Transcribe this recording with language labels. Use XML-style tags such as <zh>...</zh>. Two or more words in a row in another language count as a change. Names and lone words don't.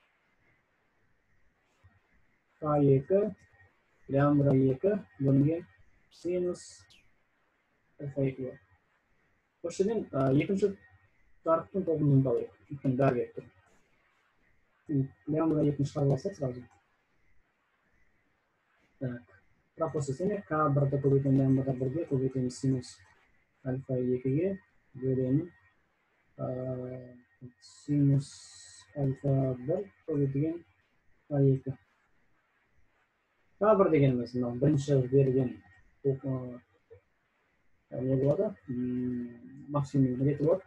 <kk>К2 лямбда 2 бөлінген синус альфа 2 болады. Осы жерден екінші жарықтың толқынын табайық. Өйткені бәрі келіп тұр. Лямбда 2-ні шығарып алсақ сразу. Так. Пропорция К1-ді көбейтілген лямбда 1-ге көбейтілген синус альфа 2-ге бөлемін синус альфа 1 көбейтілген А2. К1 дегеніміз бірінші берген не болады, максимум реті болады.</kk>